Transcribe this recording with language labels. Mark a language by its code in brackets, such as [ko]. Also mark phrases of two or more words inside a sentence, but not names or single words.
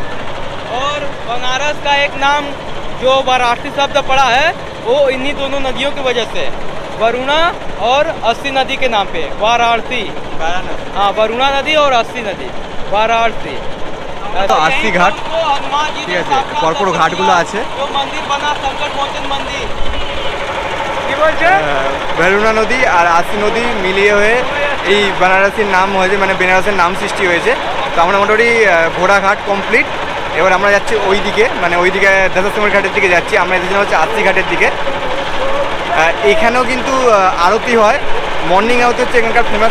[hi] और बनारस का एक नाम जो वाराणसी शब्द पड़ा है वो इन्हीं दोनों नदियों की वजह से, वरुणा और 80 नदी के नाम पे वाराणसी। हाँ, वरुणा नदी और 80 नदी वाराणसी। तो 80 घाट, [bn] ঠিক আছে, পরপর ঘাটগুলো আছে। [hi] जो मंदिर बना संकट मोचन मंदिर, [bn] ভেরুনা নদী আর 80 নদী মিলিয়ে হয়ে এই বেনারসির নাম হয়েছে, মানে বেনারসের নাম সৃষ্টি হয়েছে। তো আমরা মোটামুটি ঘোড়াঘাট কমপ্লিট। এবার আমরা যাচ্ছি ওই দিকে, মানে ওইদিকে দশাশ্রমের ঘাটের দিকে যাচ্ছি। আমরা এসেছিলাম হচ্ছে 80 ঘাটের দিকে। এখানেও কিন্তু আরতি হয়, মর্নিং আরতি হচ্ছে এখানকার ফেমাস।